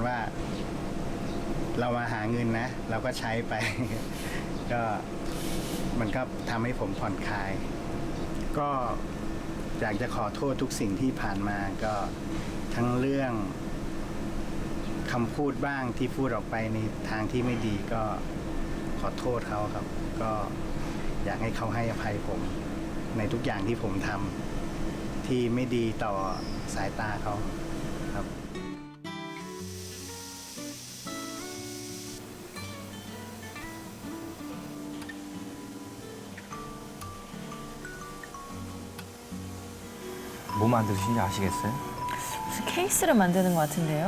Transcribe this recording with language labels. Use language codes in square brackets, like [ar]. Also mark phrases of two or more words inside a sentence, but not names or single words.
[th] ว่า เรามาหาเงินนะ เราก็ใช้ไป ก็มันก็ทำให้ผมผ่อนคลาย ก็อยากจะขอโทษทุกสิ่งที่ผ่านมาก็ทั้งเรื่องคำพูดบ้างที่พูดออกไปในทางที่ไม่ดีก็ขอโทษเขาครับ ก็อยากให้เขาให้อภัยผมในทุกอย่างที่ผมทำที่ไม่ดีต่อสายตาเขาครับ [ko] 뭐 만드신지 아시겠어요? 무슨 케이스를 만드는 것 같은데요?